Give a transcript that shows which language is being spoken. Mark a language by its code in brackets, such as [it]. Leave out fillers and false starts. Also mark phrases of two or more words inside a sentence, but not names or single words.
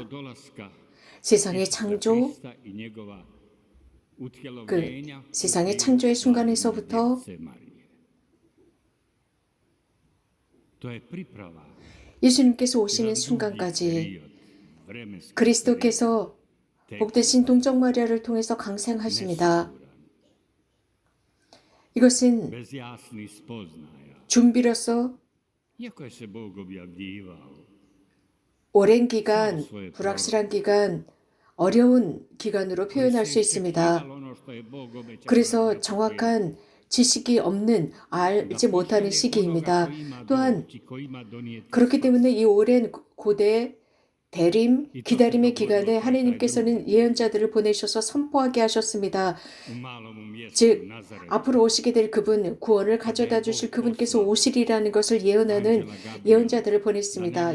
[ko] 세상의 창조, 세상의 창조의 순간에서부터 예수님께서 오시는 순간까지 그리스도께서 복되신 동정 마리아를 통해서 강생하십니다. 이것은 [hr] bez jasnih spoznaja. [ko] 준비로서 [hr] Iako je se Bog objavljivao, [ko] 오랜 기간, 불확실한 기간, 어려운 기간으로 표현할 수 있습니다. [hr] ono što je Bog obećao, [ko] 그래서 정확한 지식이 없는, 알지 못하는 시기입니다. 또한 그렇기 때문에 이 오랜 고대 대림, 기다림의 기간에 하나님께서는 예언자들을 보내셔서 선포하게 하셨습니다. 즉, 앞으로 오시게 될 그분, 구원을 가져다 주실 그분께서 오시리라는 것을 예언하는 예언자들을 보냈습니다.